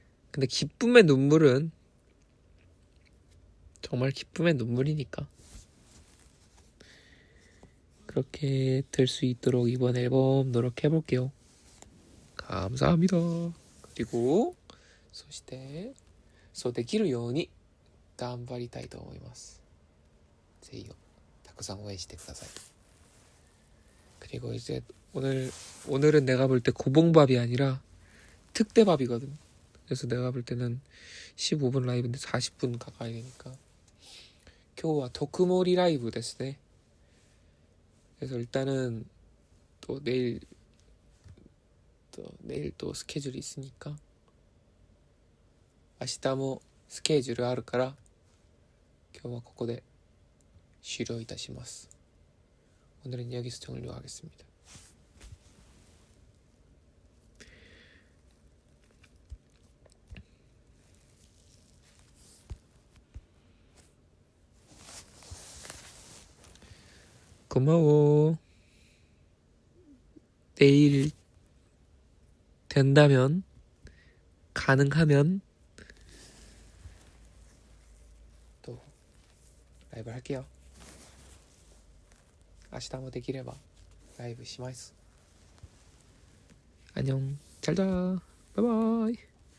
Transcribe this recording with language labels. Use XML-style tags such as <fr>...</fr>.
<ko>근데 기쁨의 눈물은 정말 기쁨의 눈물이니까 그렇게 될 수 있도록 이번 앨범 노력해볼게요. 감사합니다. 그리고</ko> <ja>そしてそうできるように頑張りたいと思います。ぜひたくさん応援してください.</ja> <ko>그리고 이제 오늘은 내가 볼 때 고봉밥이 아니라 특대밥이거든. 그래서 내가 볼 때는 15분 라이브인데 40분 가까이 되니까</ko> <ja>今日は特盛りライブですね.</ja> <ko>그래서 일단은 또 내일 또 스케줄이 있으니까</ko> <ja>明日もスケジュールあるから今日はここで終了いたします.</ja> <ko>오늘은 여기서 종료하겠습니다. 고마워. 내일 된다면 가능하면 또 라이브 할게요.</ko> <ja>明日もできればライブします.</ja> <ko>안녕. 잘 자. 바이바이.</ko>